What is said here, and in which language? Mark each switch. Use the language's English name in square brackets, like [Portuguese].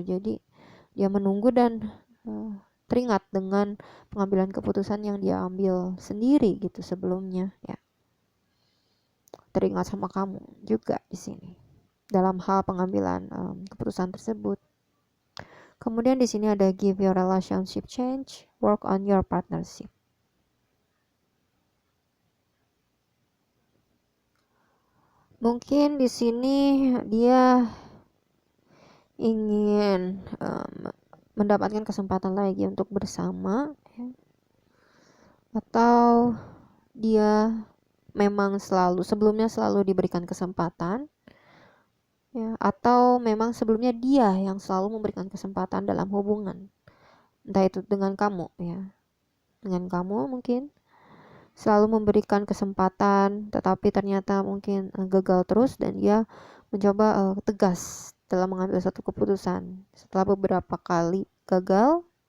[Indonesian] Jadi dia menunggu dan teringat dengan pengambilan keputusan yang dia ambil sendiri gitu sebelumnya ya. Teringat sama kamu juga di sini dalam hal pengambilan keputusan tersebut. Kemudian di sini ada [English] give your relationship change, work on your partnership. [Indonesian] Mungkin di sini dia ingin mendapatkan kesempatan lagi untuk bersama ya. Atau dia memang sebelumnya selalu diberikan kesempatan ya, atau memang sebelumnya dia yang selalu memberikan kesempatan dalam hubungan, entah itu dengan kamu ya, dengan kamu mungkin selalu memberikan kesempatan tetapi ternyata mungkin gagal terus dan dia mencoba tegas dalam mengambil satu keputusan setelah beberapa kali gagal.